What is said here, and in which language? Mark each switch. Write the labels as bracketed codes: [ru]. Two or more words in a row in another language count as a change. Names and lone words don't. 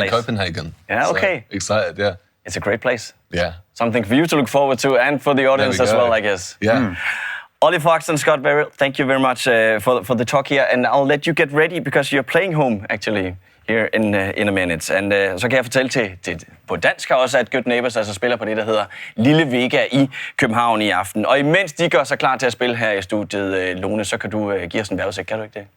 [en] place. in Copenhagen. Yeah, So okay. Excited, yeah. It's a great place. Yeah. Something for you to look forward to and for the audience There we as go. well, I guess. Yeah. Ollie Fox and Scott Beryl, thank you very much for the talk here. And I'll let you get ready because you're playing home, actually, here in a minute. [da] And så kan jeg fortælle på dansk også, at Good Neighbors altså spiller på det, der hedder Lille Vega i København i aften. Og imens de gør sig klar til at spille her i studiet, Lone, så kan du give os en vejrudsigt, kan du ikke det?